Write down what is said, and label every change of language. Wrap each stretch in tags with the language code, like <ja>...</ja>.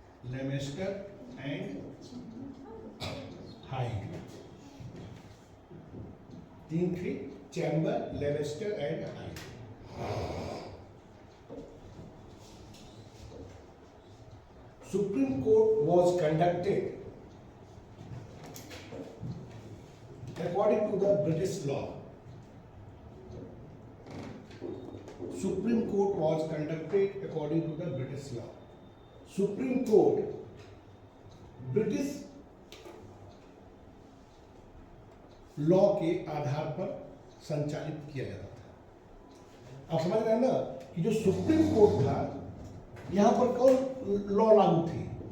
<hi>लेमेस्टर and hide, तीन थे, chamber, लेमेस्टर and hide.</hi> <en>Supreme Court was conducted according to the British law. Supreme Court was conducted according to the British law.</en> <hi>Supreme Court British law के आधार पर संचालित किया जाता था। आप समझ रहे हैं ना कि जो सुप्रीम कोर्ट था यहाँ पर कौन लॉ लागू थी?</hi>